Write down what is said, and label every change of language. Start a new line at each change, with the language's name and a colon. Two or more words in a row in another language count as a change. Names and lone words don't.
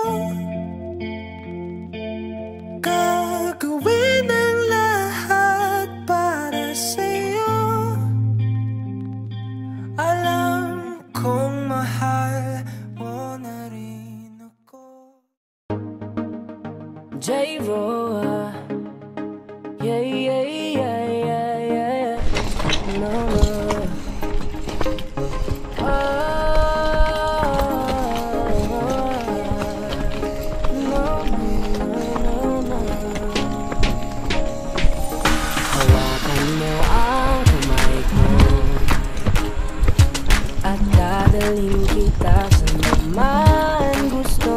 Filipino: Gagawin ang lahat para sa'yo. Alam kong mahal mo na rin ako.
English: J-Roa, yeah, yeah, yeah, yeah, yeah. No, no.
Filipino: Hawakan mo ang kamay ko at dadalhin kita sa naman gusto.